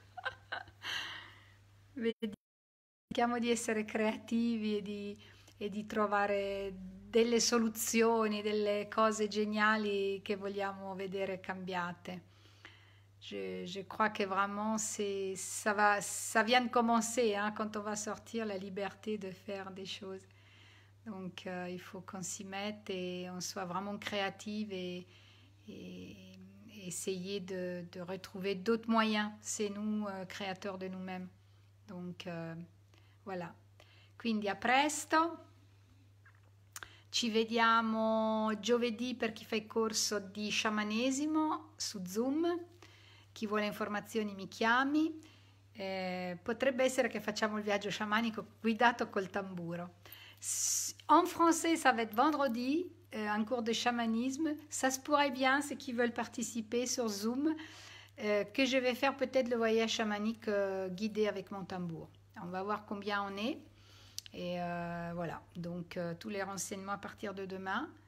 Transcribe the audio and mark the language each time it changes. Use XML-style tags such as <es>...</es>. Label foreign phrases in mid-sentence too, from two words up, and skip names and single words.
<it>Cerchiamo di essere creativi e di trovare delle soluzioni, delle cose geniali che vogliamo vedere cambiate.</it> <fr>Je crois que vraiment ça vient de commencer, hein, quand on va sortir, la liberté de faire des choses. Donc il faut qu'on s'y mette et on soit vraiment créative et essayer de retrouver d'autres moyens. C'est nous créateurs de nous-mêmes. Donc voilà.</fr> <it>Quindi a presto. Ci vediamo giovedì per chi fa il corso di sciamanesimo su Zoom. Chi vuole informazioni mi chiami. Potrebbe essere che facciamo il viaggio sciamanico guidato col tamburo.</it> <fr>En français, ça va être vendredi, un cours de chamanisme. Ça se pourrait bien, ceux qui veulent participer sur Zoom, que je vais faire peut-être le voyage chamanique guidé avec mon tambour. On va voir combien on est. Et voilà, donc tous les renseignements à partir de demain.</fr>